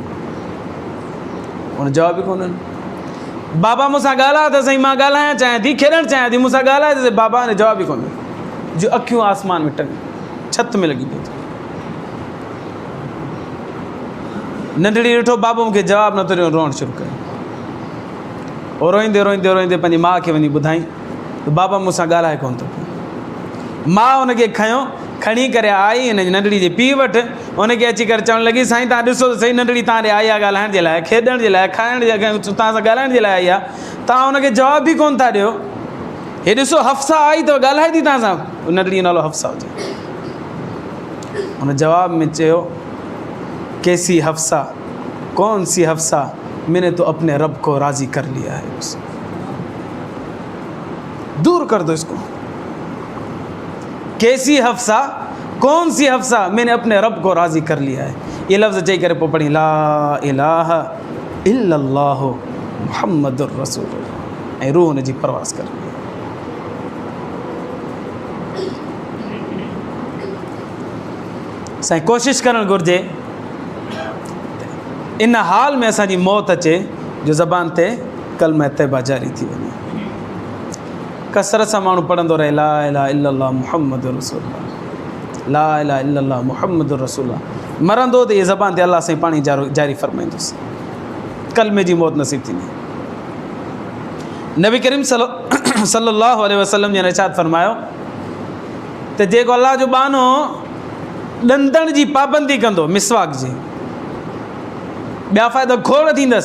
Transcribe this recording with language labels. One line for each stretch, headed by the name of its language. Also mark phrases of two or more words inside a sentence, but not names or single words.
Sindhi: हुन जवाब ई कोन ॾिनो। बाबा मूंसां ॻाल्हाए त सही, मां ॻाल्हाइणु चाहियां थी, खेॾणु चाहियां थी, मूंसां ॻाल्हाए त सही। बाबा ने जवाब ई कोन ॾिनो, जो अखियूं आसमान में टंगियूं, छत में लॻी पई। नंढड़ी ॾिठो, बाबो मूंखे जवाबु नथो ॾियो, रोअणु शुरू कयो। और रोईंदे रोईंदे रोईंदे पंहिंजी माउ खे वञी ॿुधाई त बाबा मूंसां ॻाल्हाए कोन थो पियो। माउ हुनखे खणी करे आई हिन नंढड़ी जे पीउ वटि। हुनखे अची करे चवणु लॻी, साईं तव्हां ॾिसो त सही, नंढड़ी तव्हां ॾे आई आहे ॻाल्हाइण जे लाइ, खेॾण जे लाइ, खाइण जे लाइ, तव्हां सां ॻाल्हाइण जे लाइ आई आहे, तव्हां हुनखे जवाब बि कोन था ॾियो। हे ॾिसो हफ्सा आई अथव, ॻाल्हाए थी तव्हां सां। नंढड़ी जो नालो हफ्सा हुजे। हुन जवाब में चयो,
Urdu: کیسی حفصہ کون سی حفصہ میں نے تو اپنے رب کو راضی کر لیا ہے بس دور کر دو اسکو. کیسی حفصہ کون سی حفصہ میں نے اپنے رب کو راضی کر لیا ہے.
Sindhi: ये लफ्ज़ चई करे पोइ पढ़ी
Arabic: لا إله إلا الله محمد رسول الله,
Sindhi: ऐं रूह हुनजी परवाज़ कर। साईं कोशिशि करणु घुरिजे इन हाल में असांजी मौत अचे जो ज़बान ते कलमा तैबा जारी थी वञे। कसरत सां माण्हू पढ़ंदो रहे
Arabic: لا إله إلا الله محمد رسول الله, لا إله إلا الله محمد رسول الله.
Sindhi: मरंदो त इहे ज़बान ते अल्लाह साईं पाणी जारी फरमाईंदुसि, कलमे जी मौत नसीब थींदी। नबी करीम
Arabic: صلى الله عليه وسلم
Sindhi: जन इरशाद फरमायो त जेको अल्लाह जो बानो ॾंदण जी पाबंदी कंदो, मिसवाक जी, ॿिया फ़ाइदा खोड़ थींदसि।